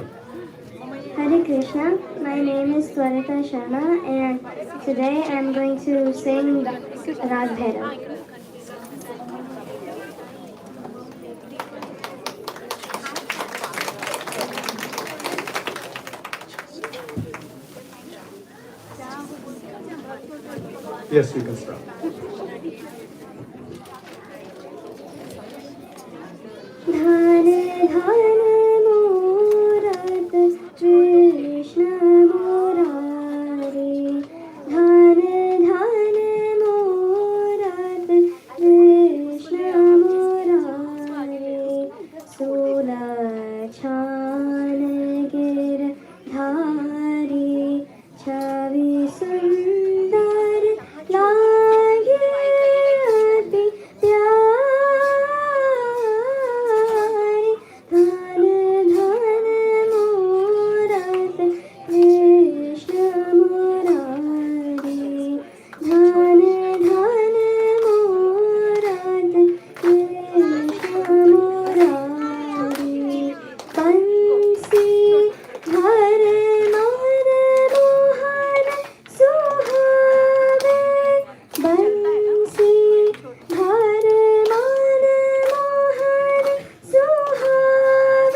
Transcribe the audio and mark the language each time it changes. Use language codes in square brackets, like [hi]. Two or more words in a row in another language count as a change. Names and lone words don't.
[sa] हरे कृष्ण, [en] my name is Twarita Sharma and today I'm going to sing Rag Bhairav. Yes, you can start. [hi] धन धन मूरत कृष्ण मुरारी. धन धन मूरत कृष्ण मुरारी. सुल चन गिर धारी. छवि सुंदर लागे अति प्यारी. धन धन मूरत कृष्ण मुरारी. धन धन मूरत कृष्ण मुरारी. बंसी धर मन मोहन सुहावे. बंसी धर मन मोहन सुहावे.